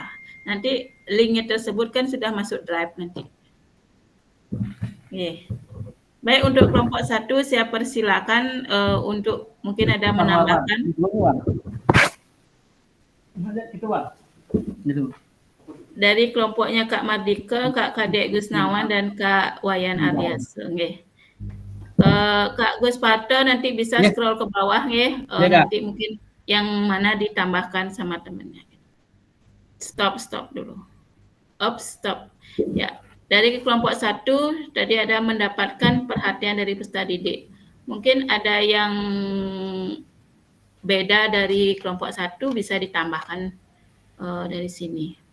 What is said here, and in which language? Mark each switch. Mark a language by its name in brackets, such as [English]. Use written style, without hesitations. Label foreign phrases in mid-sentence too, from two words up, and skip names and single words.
[Indonesian] Nanti linknya tersebut kan sudah masuk drive nanti. Oke. Baik, untuk kelompok 1 saya persilakan untuk mungkin ada menambahkan. Dari kelompoknya Kak Mardika, Kak Kadek Gusnawan, dan Kak Wayan Aryas. Okay. Kak Gus Parto nanti bisa scroll ke bawah ya. Nanti mungkin yang mana ditambahkan sama temennya. Stop dulu. Stop. Ya. Dari kelompok 1 tadi ada mendapatkan perhatian dari peserta didik. Mungkin ada yang beda dari kelompok 1 bisa ditambahkan dari sini.